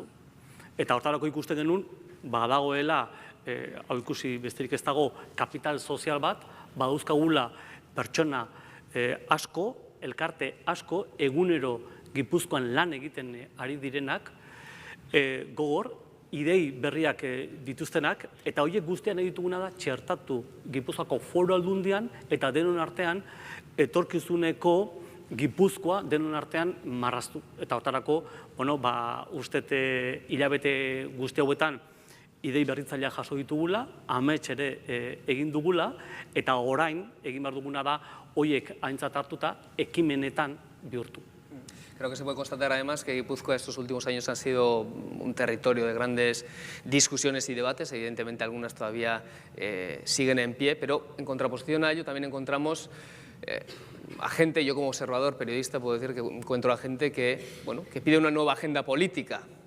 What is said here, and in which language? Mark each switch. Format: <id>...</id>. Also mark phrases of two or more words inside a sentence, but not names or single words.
<eu>Eta hortarako ikusten genuen, badagoela, hau ikusi besterik ez dago, kapital sozial bat, badauzkagula pertsona asko, elkarte asko, egunero Gipuzkoan lan egiten ari direnak, gogor, idei berriak dituztenak, eta horiek guztian egituguna da txertatu Gipuzkoako Foru Aldundian eta denon artean etorkizuneko Gipuzkoa denon artean marraztu. Eta hortarako, ustet hilabete guzti hauetan idei berritzaileak jaso ditugula, amets ere egin dugula, eta orain egin behar duguna da horiek aintzat hartuta ekimenetan bihurtu.</eu> <es>Creo que se puede constatar además que Guipúzcoa estos últimos años ha sido un territorio de grandes discusiones y debates, evidentemente algunas todavía siguen en pie, pero en contraposición a ello también encontramos a gente, yo como observador, periodista, puedo decir que encuentro a gente que pide una nueva agenda política.</es>